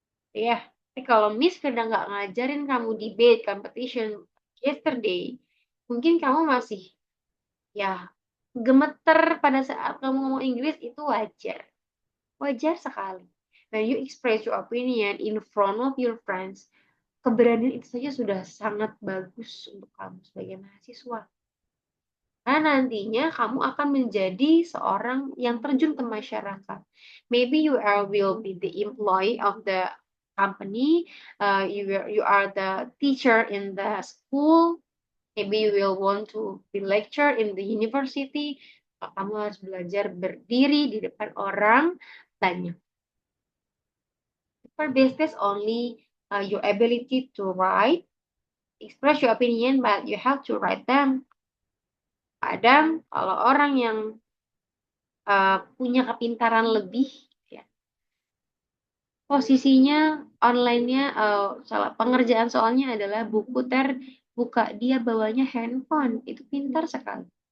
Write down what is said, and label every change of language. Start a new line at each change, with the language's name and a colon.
Indonesian: Ya, tapi kalau Miss Firda nggak ngajarin kamu debate competition yesterday, mungkin kamu masih ya gemeter pada saat kamu ngomong Inggris, itu wajar. Wajar sekali.
English: When you express your opinion in front of your friends,
Indonesian: keberanian itu saja sudah sangat bagus untuk kamu sebagai mahasiswa. Karena nantinya kamu akan menjadi seorang yang terjun ke masyarakat.
English: Maybe will be the employee of the company, you are the teacher in the school, maybe you will want to be lecturer in the university.
Indonesian: Kamu harus belajar berdiri di depan orang banyak.
English: For business only your ability to write, express your opinion, but you have to write them.
Indonesian: Kadang kalau orang yang punya kepintaran lebih, ya, posisinya online-nya pengerjaan soalnya adalah buku terbuka, dia bawanya handphone, itu pintar sekali.